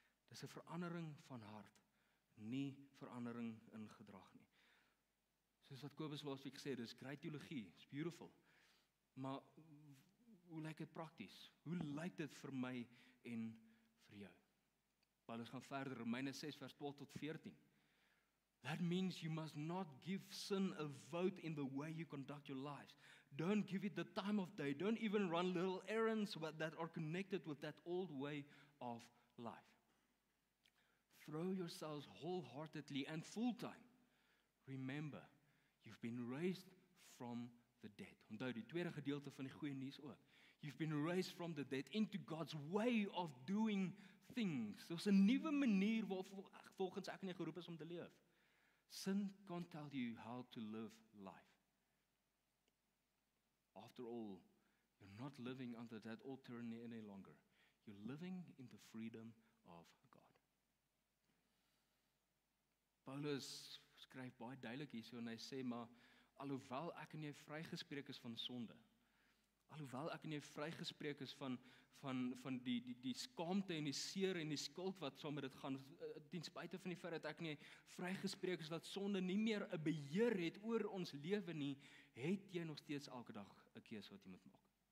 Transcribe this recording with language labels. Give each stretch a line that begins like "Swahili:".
Afrikaans: Dis 'n verandering van hart, nie verandering in gedrag nie. Soos wat Kobus laasweek gesê het, dis great teologie,
English: it's beautiful.
Afrikaans: Maar hoe lyk dit prakties? Hoe lyk dit vir my en vir jou? Paulus gaan verder, Romeine 6 vers 12 tot 14.
English: That means you must not give sin a vote in the way you conduct your lives. Don't give it the time of day. Don't even run little errands that are connected with that old way of life. Throw yourselves wholeheartedly and full-time. Remember, you've been raised from the dead.
Afrikaans: Onthou die tweede gedeelte van die goeie nuus ook.
English: You've been raised from the dead into God's way of doing things.
Afrikaans: Daar's 'n nuwe manier volgens ek en jy geroep is om te leef.
English: Sin can't tell you how to live life. After all, you're not living under that old tyranny any longer. You're living in the freedom of God.
Afrikaans: Paulus skryf baie duidelik hierso en hy sê, maar alhoewel ek en jy vrygespreek is van sonde, alhoewel ek en jy vrygespreek is van die skaamte en die seer en die skuld wat saam met dit gaan, ten spyte van die feit dat ek en jy vrygespreek is dat sonde nie meer 'n beheer het oor ons lewe nie, het jy nog steeds elke dag 'n keuse wat jy moet maak.